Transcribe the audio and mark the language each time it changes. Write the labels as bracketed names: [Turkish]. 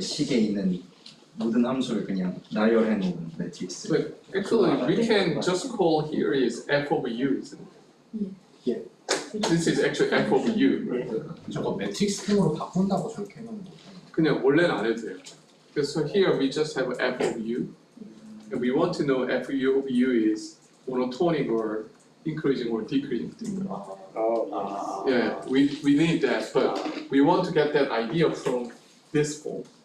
[Korean] 식에 있는 모든 함수를 그냥 나열해 놓은 매트릭스. [English] But actually, we can just call here is f of u, isn't it? Yeah. This is actually f of u. [Korean] 저거 매트릭스 템으로 바꾼다고 저렇게 해놓은 거. 그냥 원래는 안 해도 돼요. [English] So here we just have f of u, and we want to know f of u is monotonic or increasing or decreasing. Oh, Yeah, we need that, but we want to get that idea from this form.